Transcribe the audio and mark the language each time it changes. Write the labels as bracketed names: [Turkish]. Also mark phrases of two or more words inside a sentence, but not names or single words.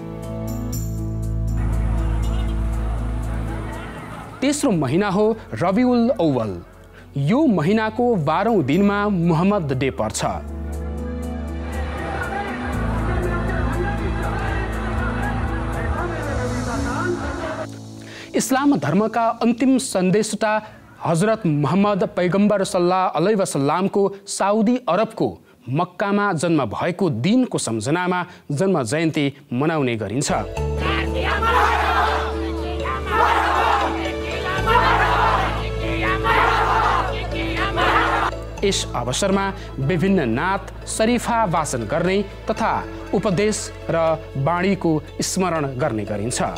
[Nepali] तेस्रो महिना हो रबिउल अव्वल। यो महिनाको 12औं दिनमा मुहम्मद डे पर्छ। इस्लाम धर्मका अन्तिम सन्देशटा हजरत मुहम्मद पैगम्बर सल्लल्लाहु अलैहि वसल्लमको साउदी अरबको मक्कामा जन्म भएको दिनको सम्झनामा जन्म जयन्ती मनाउने गरिन्छ। यस अवसरमा विभिन्न नात शरीफा वाचन गर्ने तथा उपदेश र वाणीको स्मरण गर्ने गरिन्छ।